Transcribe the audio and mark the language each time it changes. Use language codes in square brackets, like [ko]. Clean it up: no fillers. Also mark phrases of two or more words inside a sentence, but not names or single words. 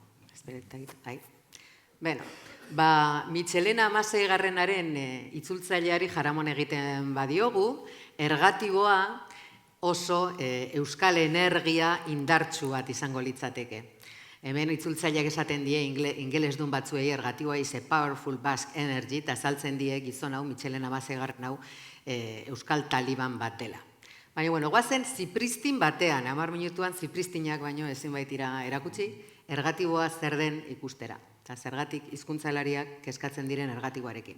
[eu] Beno, Michelena Amaseigarrenaren itzultzaileari jaramon egiten badiogu, ergatiboa oso euskal energia indartsu bat izango litzateke. Hemen itzultzaileak esaten die ingelesdun batzuei ergatiboa [en] is a powerful Basque energy, [eu] eta azaltzen die gizon hau Michelena Amaseigarren hau euskal taliban bat dela. Baina, goazen zipristin batean, 10 minutuan zipristinak baino ezin baitira erakutsi, ergatiboa zer den ikustera. Eta zergatik hizkuntzalariak kezkatzen diren ergatiboarekin.